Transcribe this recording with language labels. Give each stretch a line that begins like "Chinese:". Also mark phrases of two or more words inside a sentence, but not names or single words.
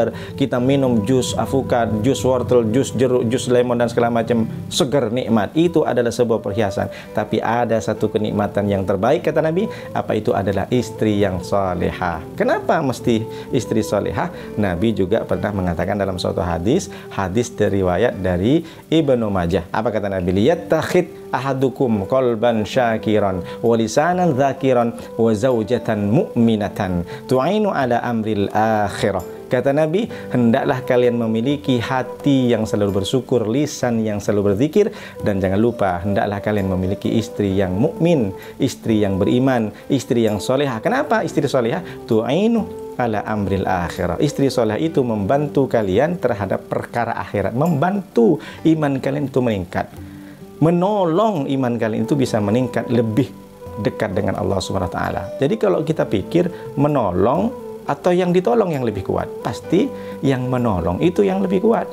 Indonesian: Kita minum jus avukat, jus wortel, jus jeruk, jus lemon dan segala macam segar nikmat. Itu adalah sebuah perhiasan. Tapi ada satu kenikmatan yang terbaik kata Nabi, apa itu? Adalah istri yang salihah. Kenapa mesti istri salihah? Nabi juga pernah mengatakan dalam suatu hadis riwayat dari Ibnu Majah. Apa kata Nabi?
Arabic: ليتخذ أحدكم قلبا شاكرا ولسانا ذاكرا وزوجة مؤمنة تعين على أمر الآخرة.
Indonesian: Kata Nabi, hendaklah kalian memiliki hati yang selalu bersyukur, lisan yang selalu berzikir, dan jangan lupa hendaklah kalian memiliki istri yang mukmin, istri yang beriman, istri yang solehah. Kenapa istri solehah?
Arabic: تعين على أمر الآخرة.
Indonesian: Istri soleh itu membantu kalian terhadap perkara akhirat, membantu iman kalian itu meningkat, menolong iman kalian itu bisa meningkat lebih dekat dengan Allah
Arabic: سبحانه وتعالى.
Indonesian: Jadi kalau kita pikir menolong atau yang ditolong yang lebih kuat, pasti yang menolong itu yang lebih kuat.